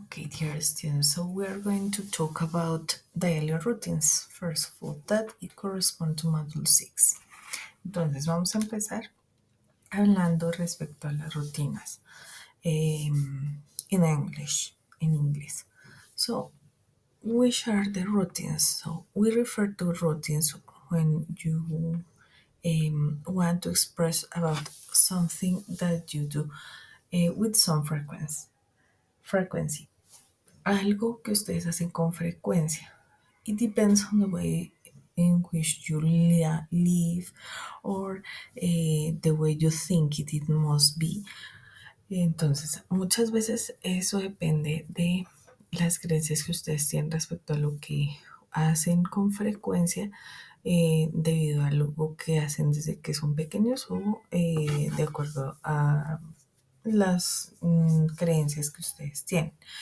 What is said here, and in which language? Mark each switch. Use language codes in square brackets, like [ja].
[en] Okay, dear students, so we are going to talk about daily routines. First of all, that it corresponds to Module 6. [es] Entonces, vamos a empezar hablando respecto a las rutinas [en] in English, [es] in inglés. [en] So, which are the routines? So, we refer to routines when you want to express about something that you do with some frequency. [es] Algo que ustedes hacen con frecuencia. [en] It depends on the way in which you live or the way you think it must be. [es] Entonces, muchas veces eso depende de las creencias que ustedes tienen respecto a lo que hacen con frecuencia debido a algo que hacen desde que son pequeños o de acuerdo a las creencias que ustedes tienen.